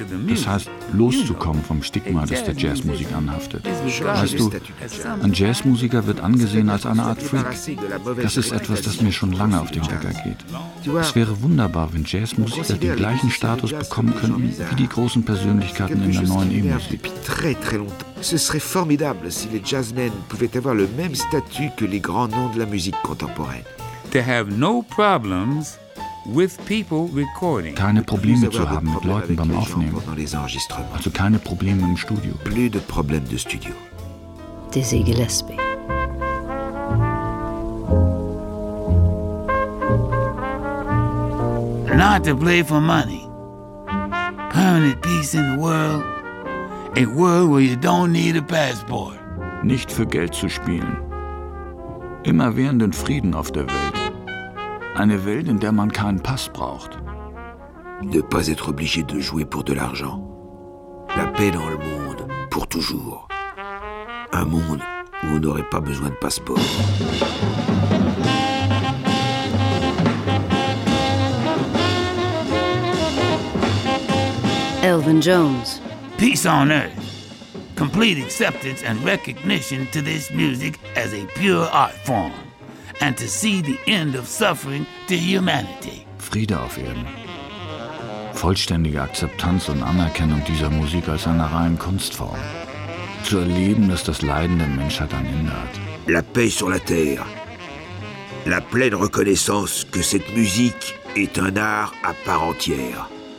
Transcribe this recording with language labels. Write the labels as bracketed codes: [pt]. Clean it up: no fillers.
[de] Das heißt, loszukommen vom Stigma, das der Jazzmusik anhaftet. Weißt du, ein Jazzmusiker wird angesehen als eine Art Freak. Das ist etwas, das mir schon lange auf den Hocker geht. Es wäre wunderbar, wenn Jazzmusiker den gleichen Status bekommen könnten wie die großen Persönlichkeiten in der neuen E-Musik. [fr] Ce serait formidable si les jazzmen pouvaient avoir le même statut que les grands noms de la musique contemporaine. [en] To have no problems with people recording. [de] Keine Probleme zu haben mit Leuten beim Aufnehmen. Also keine Probleme im Studio. [fr] Plus de problèmes de studio. [en] Dizzy Gillespie. Not to play for money. Permanent peace in the world. A world where you don't need a passport. [de] Nicht für Geld zu spielen. Immerwährenden Frieden auf der Welt. Eine Welt, in der man keinen Pass braucht. [fr] Ne pas être obligé de jouer pour de l'argent. La paix dans le monde, pour toujours. Un monde où on n'aurait pas besoin de passeport. [en] Elvin Jones. Peace on earth. Complete acceptance and recognition to this music as a pure art form. And to see the end of suffering to humanity. [de] Friede auf Erden. Vollständige Akzeptanz und Anerkennung dieser Musik als einer reinen Kunstform. Zu erleben, dass das Leiden der Menschheit ein Ende hat. [fr] La paix sur la terre. La pleine reconnaissance que cette musique est un art à part entière.